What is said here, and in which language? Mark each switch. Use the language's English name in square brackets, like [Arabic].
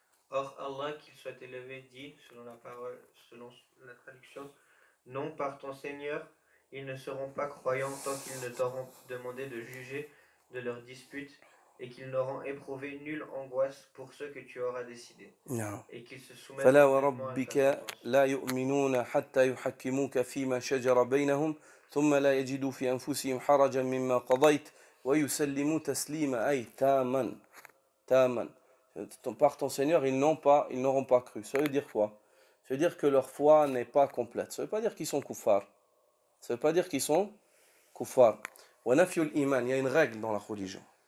[French] Or, Allah, qu'il soit élevé, dit, selon la traduction, non par ton Seigneur, ils ne seront pas croyants tant qu'ils ne t'auront demandé de juger de leurs disputes et qu'ils n'auront éprouvé nulle angoisse pour ce que tu auras décidé. Et qu'ils se soumettent [Arabic] فلا [French] complètement à ta [Arabic] وربك [French] sentence. [Arabic] لا يؤمنون حتى يحكموك فيما شجر بينهم ثم لا يجدوا في أنفسهم حرجا مما قضيت ويسلموا تسليما أي تاما [French] par ton Seigneur ils n'auront pas cru. Ça veut dire quoi? Ça veut dire que leur foi n'est pas complète. Ça veut pas dire qu'ils sont kuffars. Ça veut pas dire qu'ils sont kuffars. [Arabic] Wa nafyul iman, [French] il y a une règle dans la religion.